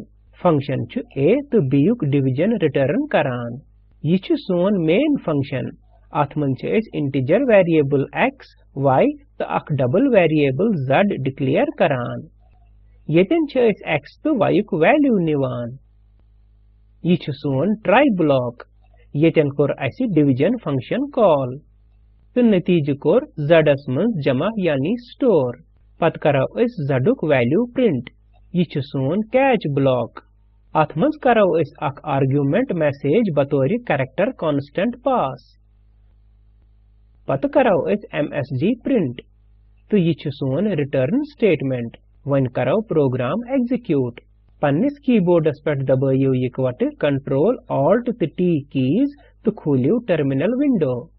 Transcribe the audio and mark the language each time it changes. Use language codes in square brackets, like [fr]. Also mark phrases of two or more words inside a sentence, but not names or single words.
[ks] फंक्शन छु a तो b युक [en] division return [ks] करान। ये छु सोन [en] main function. [ks] अथ मन छ इस [en] integer variable [ks] x, y तो अख [en] double variable [ks] z डिक्लेयर करान। येतन छ इस x तो y युक वैल्यू निवान। ये छु सोन [en] try block. [ks] येतन कोर असी डिवीजन [en] function call [ks] तो नतीज कोर z's मज जमा यानी स्टोर। पत करो इस zुक [en] value print. [ks] ये छु सोन [en] catch block. [ks] अथ मज करो इस अख [en] argument message [ks] बतौर [en] character constant pass. [ks] पत करो इस [en] msg print [ks] तो ये छु सोन [en] return statement. [ks] वन करो [en] program execute. [ks] पन्निस कीबोर्डस पेट दबाइयो इकवट Ctrl Alt तो T कीज तो खोलियो [en] terminal window.